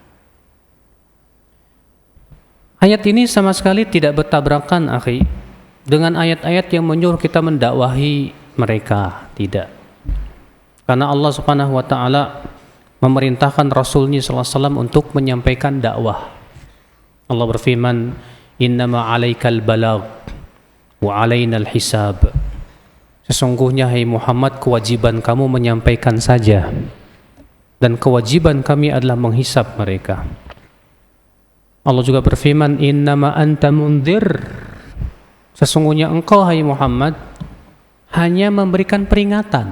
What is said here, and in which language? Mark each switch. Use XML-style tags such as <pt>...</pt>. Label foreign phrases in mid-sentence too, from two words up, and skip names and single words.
<id>Ayat ini sama sekali tidak bertabrakan, akhi, dengan ayat-ayat yang menyuruh kita mendakwahi mereka, tidak. Karena Allah</id> <ar>سبحانه وتعالى</ar> <id>memerintahkan Rasulnya SAW untuk menyampaikan dakwah. Allah berfirman,</id> <ar>إنما عليك البلاغ وعلينا الحساب.</ar> <id>Sesungguhnya hai Muhammad, kewajiban kamu menyampaikan saja dan kewajiban kami adalah menghisab mereka. Allah juga berfirman,</id> <ar>إنما أنت منذر.</ar> <id>Sesungguhnya engkau hai Muhammad hanya memberikan peringatan.</id>